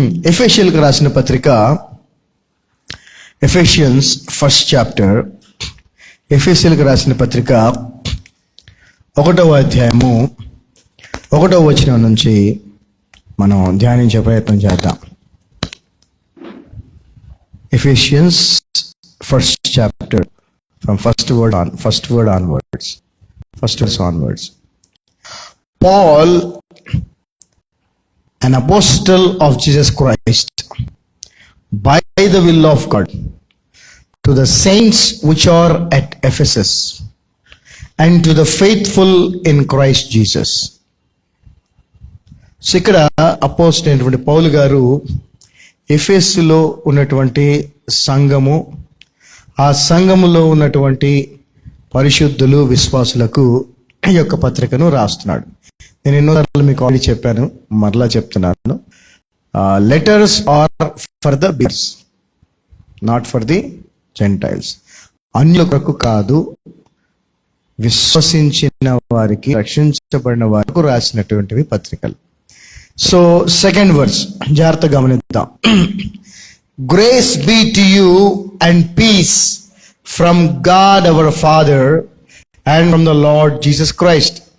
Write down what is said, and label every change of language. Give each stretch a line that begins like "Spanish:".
Telugu: ఎఫెషియన్స్కి రాసిన పత్రిక, Ephesians 1st chapter, ఎఫెసీయులకు రాసిన పత్రిక 1వ అధ్యాయము 1వ వచనం నుంచి మనం ధ్యానించే ప్రయత్నం చేద్దాం.
English: Ephesians 1st chapter from first word onwards. First verse onwards. Paul, an apostle of Jesus Christ, by the will of God, to the saints which are at Ephesus, and to the faithful in Christ Jesus.
Telugu: So ఇక్కడ apostle అయినటువంటి పౌలు గారు ఎఫెసులో ఉన్నటువంటి సంఘము, ఆ సంఘములో ఉన్నటువంటి పరిశుద్ధులు, విశ్వాసులకు ఈ యొక్క పత్రికను రాస్తున్నాడు. నేను ఎన్నోసార్లు మీకు ఆల్రెడీ చెప్పాను, మరలా చెప్తున్నాను.
English: Letters are for the believers, not for the gentiles.
Telugu: అన్యులకు కాదు, విశ్వసించిన వారికి, రక్షించబడిన వారికి రాసినటువంటివి పత్రికలు. సో 2nd verse జాగ్రత్తగా గమనిద్దాం.
English: Grace be to you and peace from God our Father and from the Lord Jesus Christ.